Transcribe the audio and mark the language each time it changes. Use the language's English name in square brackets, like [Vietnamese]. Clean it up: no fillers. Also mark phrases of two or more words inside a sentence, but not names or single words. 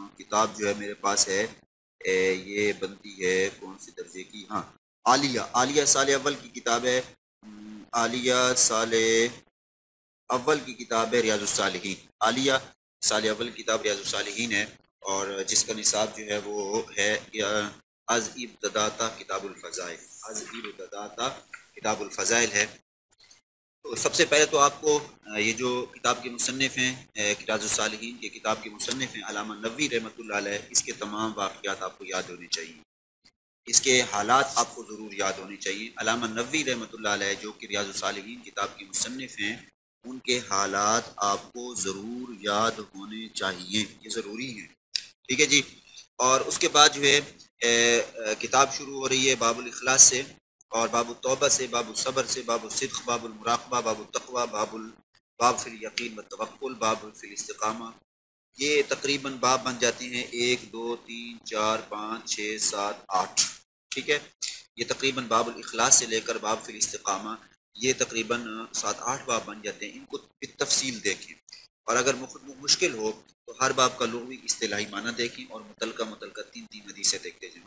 [Urdu] کتاب جو ہے میرے پاس ہے، یہ بنتی ہے کون سی درجے کی؟ ہاں، عالیہ سال اول کی کتاب ہے، عالیہ سال اول کی کتاب ہے ریاض الصالحین۔ عالیہ سال اول کتاب ریاض الصالحین ہے، اور جس کا نصاب جو ہے وہ ہے [Persian] از ابتداتا [Urdu] کتاب الفضائل، [Persian] از ابتداتا [Urdu] کتاب الفضائل ہے۔ تو سب سے پہلے تو آپ کو یہ جو کتاب کے مصنف ہیں، ریاض الصالحین کے کتاب کے مصنف ہیں علامہ نووی [Arabic] رحمۃ اللہ علیہ، [Urdu] اس کے تمام واقعات آپ کو یاد ہونے چاہیے، اس کے حالات آپ کو ضرور یاد ہونے چاہیے۔ علامہ نووی [Arabic] رحمۃ اللہ علیہ [Urdu] جو کہ ریاض الصالحین کتاب کے مصنف ہیں، ان کے حالات آپ کو ضرور یاد ہونے چاہیے، یہ ضروری ہیں، ٹھیک ہے جی۔ اور اس کے بعد جو ہے کتاب شروع ہو رہی ہے باب الاخلاص سے، اور باب التوبہ سے، باب الصبر سے، باب الصدق، باب المراقبہ، باب التقوی، باب فی الیقین والتوکل، باب فی الاستقامہ۔ یہ تقریباً باب بن جاتے ہیں 1 2 3 4 5 6 7 8، ٹھیک ہے۔ یہ تقریباً باب الاخلاص سے لے کر باب فی الاستقامہ، یہ تقریباً 7-8 باب بن جاتے ہیں، ان کو بالتفصیل دیکھیں، اور اگر مشکل ہو تو ہر باب کا لغوی اصطلاحی معنی دیکھیں، اور متعلقہ 3 حدیثیں دیکھتے جائیں۔